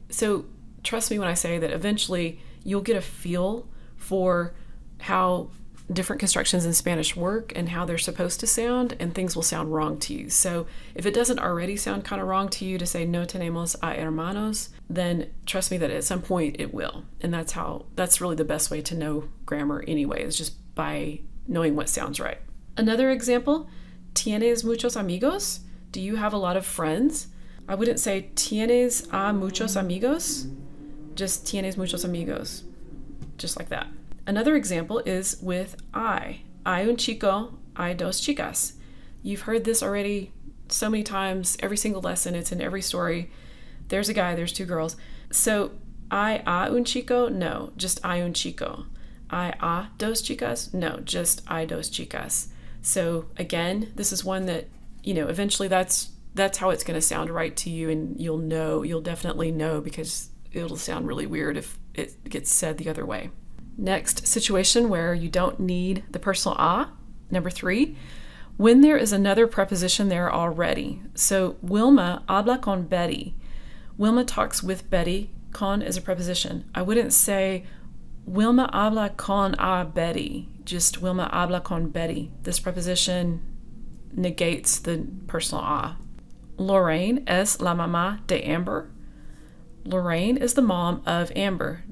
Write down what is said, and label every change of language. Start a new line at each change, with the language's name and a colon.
English: So trust me when I say that eventually you'll get a feel for how different constructions in Spanish work and how they're supposed to sound, and things will sound wrong to you. So if it doesn't already sound kind of wrong to you to say
Spanish: no tenemos a hermanos,
English: then trust me that at some point it will. And that's really the best way to know grammar anyway, is just by knowing what sounds right. Another example,
Spanish: ¿tienes muchos amigos?
English: Do you have a lot of friends? I wouldn't say
Spanish: ¿tienes a muchos amigos? Just ¿tienes muchos amigos?
English: Just like that. Another example is with I.
Spanish: Hay un chico, hay dos chicas.
English: You've heard this already so many times, every single lesson, it's in every story. There's a guy, there's two girls.
Spanish: So, ¿hay a un chico? No, just hay un chico. ¿Hay a dos chicas? No, just hay dos chicas.
English: So again, this is one that, eventually that's how it's going to sound right to you, and you'll definitely know, because it'll sound really weird if it gets said the other way. Next situation where you don't need the personal a. Number 3, when there is another preposition there already.
Spanish: So Wilma habla con Betty.
English: Wilma talks with Betty. Con is a preposition. I wouldn't say
Spanish: Wilma habla con a Betty.
English: Just
Spanish: Wilma habla con Betty.
English: This preposition negates the personal a.
Spanish: Lorraine es la mamá de Amber.
English: Lorraine is the mom of Amber.